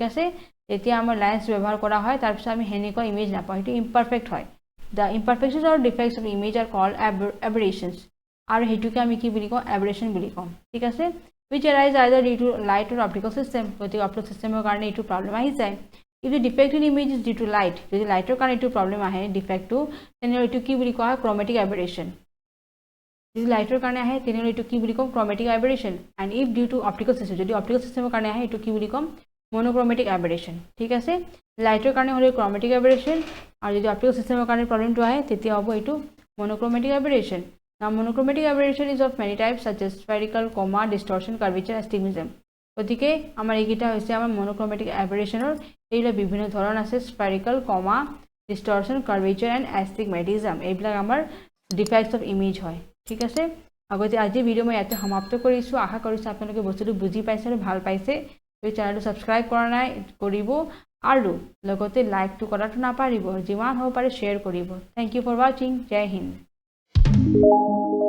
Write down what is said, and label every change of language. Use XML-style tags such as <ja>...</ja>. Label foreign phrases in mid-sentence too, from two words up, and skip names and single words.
<as>আছে যেতিয়া আমাৰ লেন্স ব্যৱহাৰ কৰা হয় তাৰ পিছত আমি হেনেকুৱা ইমেজ নাপাও এটো ইমপারফেক্ট হয়</as> <en>the imperfections or defects of image are called aberrations</en> <as>আৰু হেতুকে আমি কি বুলি কওঁ aberration বুলি কওঁ ঠিক আছে</as> <en>which arise either due to light or optical system</en> <as>গতিকে</as> <en>optical system</en> <as>ৰ কাৰণে এটো প্ৰবলেম আহি যায়</as> <en>if the defective image is due to light</en> <as>যদি লাইটৰ কাৰণে এটো প্ৰবলেম আহে ডিফেক্টটো তেনে এটো কি বুলি কোৱা হয়</as> <en>chromatic aberration</en> <as>যদি লাইটৰ কাৰণে আহে তেনে এটো কি বুলি কওঁ</as> <en>chromatic aberration and if due to optical system</en> <as>যদি</as> <en>optical system</en> <as>ৰ কাৰণে আহে এটো কি বুলি কম</as> <en>monochromatic aberration</en> <as>ঠিক আছে লাইটৰ কাৰণে হলে</as> <en>chromatic aberration</en> <as>আৰু যদি</as> <en>optical system</en> <as>ৰ কাৰণে প্ৰবলেমটো আহে তেতিয়া হ'ব এটো</as> <en>monochromatic aberration now monochromatic aberration is of many types such as spherical coma distortion curvature astigmatism</en> <as>গতিকে আমাৰ এইকেইটা হৈছে আমাৰ</as> <en>monochromatic aberration</en> <as>ৰ এইলা বিভিন্ন ধৰণ আছে</as> <en>spherical coma distortion curvature and astigmatism</en> <as>এইবিলাক আমাৰ</as> <en>defects of image</en> <as>হয় ঠিক আছে আগতে আজি ভিডিও মই ইয়াতে সমাপ্ত কৰিছো আশা কৰিছো আপোনালোকে বস্তুটো বুজি পাইছে আৰু ভাল পাইছে এই চ্যানেলটো সাবস্ক্রাইব কৰা নাই কৰিব আৰু লগতে লাইকটো কৰাটো নাপাৰিব যিমান হ'ব পাৰে শেয়াৰ কৰিব</as> <en>thank you for watching</en> <hi>जय हिन्द</hi>